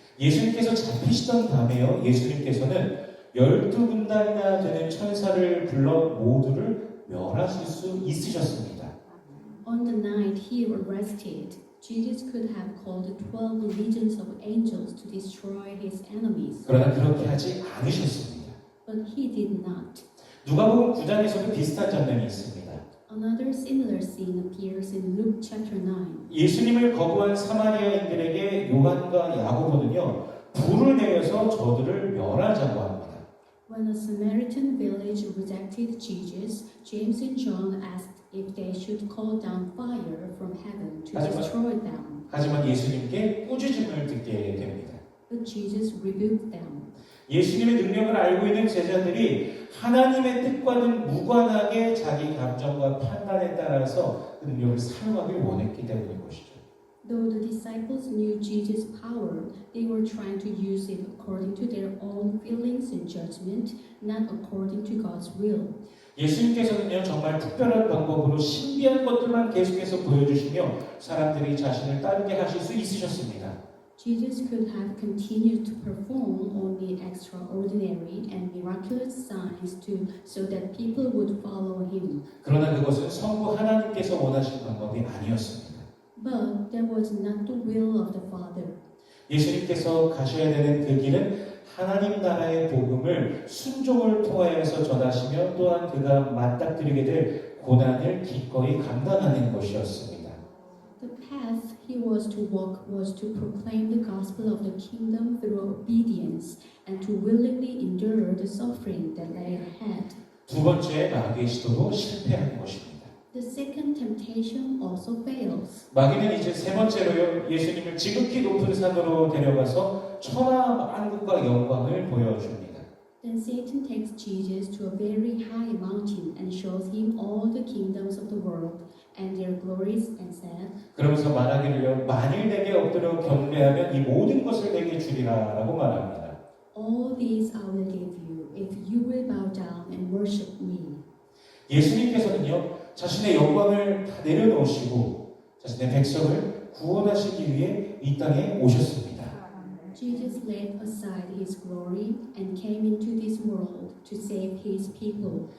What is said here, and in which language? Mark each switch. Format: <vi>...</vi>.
<ko>예수님께서 잡히시던 밤에요, 예수님께서는 12군단이나 되는 천사를 불러 모두를 멸하실 수 있으셨습니다.</ko> <en>On the night he arrested, Jesus could have called 12 legions of angels to destroy his enemies.</en> <ko>그러나 그렇게 하지 않으셨습니다.</ko> <en>But he did not.</en> <ko>누가복음 9장에서도 비슷한 장면이 있습니다.</ko> <en>Another similar scene appears in Luke chapter 9.</en> <ko>예수님을 거부한 사마리아인들에게 요한과 야고보는요, 불을 내려서 저들을 멸하자고 합니다.</ko> <en>When a Samaritan village rejected Jesus, James and John asked if they should call down fire from heaven to destroy them.</en> <ko>하지만 예수님께 꾸짖음을 듣게 됩니다.</ko> <en>But Jesus rebuked them.</en> <ko>예수님의 능력을 알고 있는 제자들이 하나님의 뜻과는 무관하게 자기 감정과 판단에 따라서 그 능력을 사용하길 원했기 때문인 것이죠.</ko> <en>Though the disciples knew Jesus' power, they were trying to use it according to their own feelings and judgment, not according to God's will.</en> <ko>예수님께서는요 정말 특별한 방법으로 신비한 것들만 계속해서 보여주시며 사람들이 자신을 따르게 하실 수 있으셨습니다.</ko> <en>Jesus could have continued to perform only extraordinary and miraculous signs so that people would follow him.</en> <ko>그러나 그것은 성부 하나님께서 원하신 방법이 아니었습니다.</ko> <en>But that was not the will of the Father.</en> <ko>예수님께서 가셔야 되는 그 길은 하나님 나라의 복음을 순종을 통하여서 전하시며 또한 그가 맞닥뜨리게 될 고난을 기꺼이 감당하는 것이었습니다.</ko> <en>The path he was to walk was to proclaim the gospel of the kingdom through obedience and to willingly endure the suffering that lay ahead.</en> <ko>두 번째 마귀의 시도로 실패하는 것입니다.</ko> <en>The second temptation also fails.</en> <ko>마귀는 이제 세 번째로요 예수님을 지극히 높은 산으로 데려가서 천하 만국과 영광을 보여줍니다.</ko> <en>Then Satan takes Jesus to a very high mountain and shows him all the kingdoms of the world and their glories and said,</en> <ko>그러면서 말하기를요 만일 내게 엎드려 경배하면 이 모든 것을 내게 주리라라고 말합니다.</ko> <en>All these I will give you if you will bow down and worship me.</en> <ko>예수님께서는요 자신의 영광을 다 내려놓으시고 자신의 백성을 구원하시기 위해 이 땅에 오셨습니다.</ko> <en>Jesus laid aside his glory and came into this world to save his people.</en>